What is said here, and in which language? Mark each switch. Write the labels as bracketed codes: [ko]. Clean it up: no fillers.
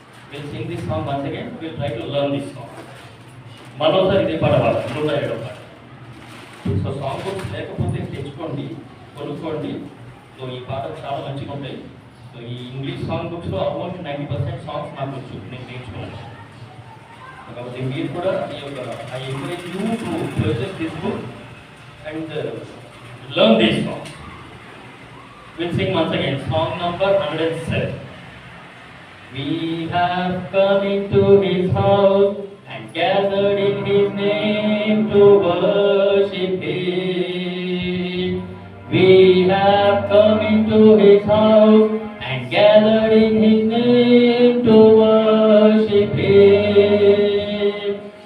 [en] We'll sing this song once again. We'll try to learn this song. [te] మరోసారి ఇదే పాట పాడాలి, 107వ పాట. సో సాంగ్ బుక్స్ లేకపోతే తెచ్చుకోండి, కొనుక్కోండి. సో ఈ పాటలు చాలా మంచిగా ఉంటాయి. సో ఈ ఇంగ్లీష్ సాంగ్ బుక్స్లో ఆల్మోస్ట్ 90% సాంగ్స్ నాకు వచ్చు, నేను నేర్చుకున్నాను. కాబట్టి మీరు కూడా ఈ యొక్క [en] I encourage you to purchase this book and learn this song. Will sing once again song number 107. We have come into his house and gathered in his name to worship him. We have come into his house and gathered in his name to worship him.